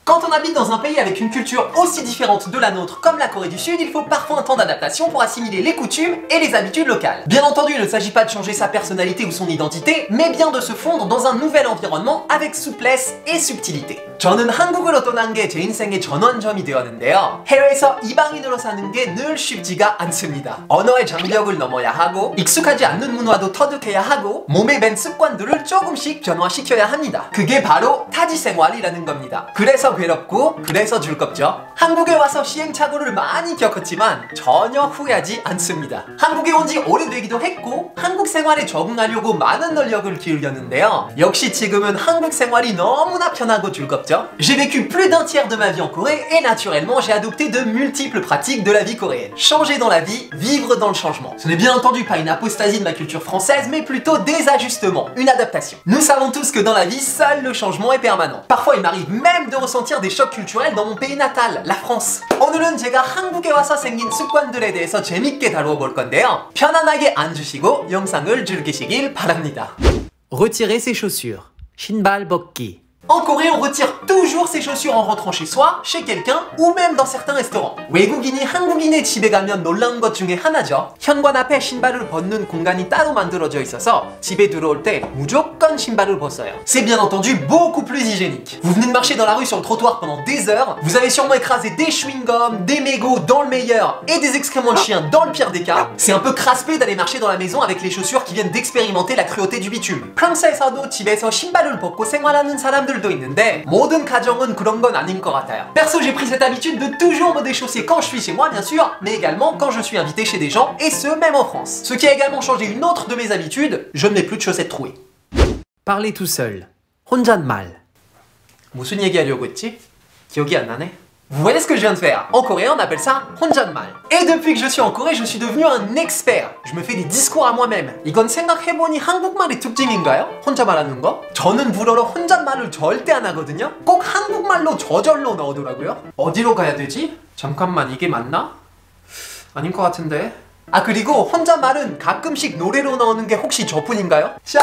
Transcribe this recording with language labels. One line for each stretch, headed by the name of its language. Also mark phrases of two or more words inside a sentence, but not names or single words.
French: Quand on habite dans un pays avec une culture aussi différente de la nôtre comme la Corée du Sud, il faut parfois un temps d'adaptation pour assimiler les coutumes et les habitudes locales. Bien entendu, il ne s'agit pas de changer sa personnalité ou son identité, mais bien de se fondre dans un nouvel environnement avec souplesse et subtilité.
Korean: 저는 한국으로 떠난 게 제 인생의 전환점이 되었는데요. 해외에서 이방인으로 사는 게 늘 쉽지가 않습니다. 언어의 장벽을 넘어야 하고 익숙하지 않는 문화도 터득해야 하고 몸에 밴 습관들을 조금씩 변화시켜야 합니다. 그게 바로 타지 생활이라는 겁니다. 그래서 괴롭고 그래서 즐겁죠. 한국에 와서 시행착오를 많이 겪었지만 전혀 후회하지 않습니다. 한국에 온 지 오래되기도 했고 한국 생활에 적응하려고 많은 노력을 기울였는데요. 역시 지금은 한국 생활이 너무나 편하고 즐겁죠.
French: J'ai vécu plus d'un tiers de ma vie en Corée et naturellement j'ai adopté de multiples pratiques de la vie coréenne. Changer dans la vie, vivre dans le changement. Ce n'est bien entendu pas une apostasie de ma culture française, mais plutôt des ajustements, une adaptation. Nous savons tous que dans la vie, seul le changement est permanent. Parfois il m'arrive même de ressentir des chocs culturels dans mon pays natal, la France.
Korean: 오늘은 제가 한국에 와서 생긴 습관들에 대해서 재밌게 다루어 볼 건데요. 편안하게 앉으시고 영상을 즐기시길 바랍니다.
French: Retirer ses chaussures.
Korean: 신발 벗기.
French: En Corée, on retire toujours ses chaussures en rentrant chez soi, chez quelqu'un ou même dans certains restaurants.
Korean: 외국인이 한국인의 집에 가면 놀라운 것 중에 하나죠. 현관 앞에 신발을 벗는 공간이 따로 만들어져 있어서 집에 들어올 때 무조건 신발을 벗어요.
French: C'est bien entendu beaucoup plus hygiénique. Vous venez de marcher dans la rue sur le trottoir pendant des heures, vous avez sûrement écrasé des chewing-gums, des mégots dans le meilleur et des excréments de chien dans le pire des cas. C'est un peu craspé d'aller marcher dans la maison avec les chaussures qui viennent d'expérimenter la cruauté du bitume.
Korean: 프랑스에서도 집에서 신발을 벗고 생활하는 사람들도 있는데 모든 가정은 그런 건 아닌 것 같아요.
French: Perso, j'ai pris cette habitude de toujours me déchausser quand je suis chez moi, bien sûr, mais également quand je suis invité chez des gens, et ce, même en France. Ce qui a également changé une autre de mes habitudes, je n'ai plus de chaussettes trouées. Parler tout seul. 혼잣말.
Korean: 무슨 얘기하려고 했지? 기억이 안 나네.
French: Vous voyez ce que je viens de faire? En coréen, on appelle ça 혼잣말. Et depuis que je suis en Corée, je suis devenu un expert. Je me fais des discours à moi-même.
Korean: 이건 생각해보니 한국말의 특징인가요? 혼자 말하는 거? 저는 불어로 혼잣말을 절대 안 하거든요? 꼭 한국말로 저절로 나오더라고요. 어디로 가야 되지? 잠깐만, 이게 맞나? 아닌 것 같은데. 아, 그리고 혼잣말은 가끔씩 노래로 나오는 게 혹시 저뿐인가요?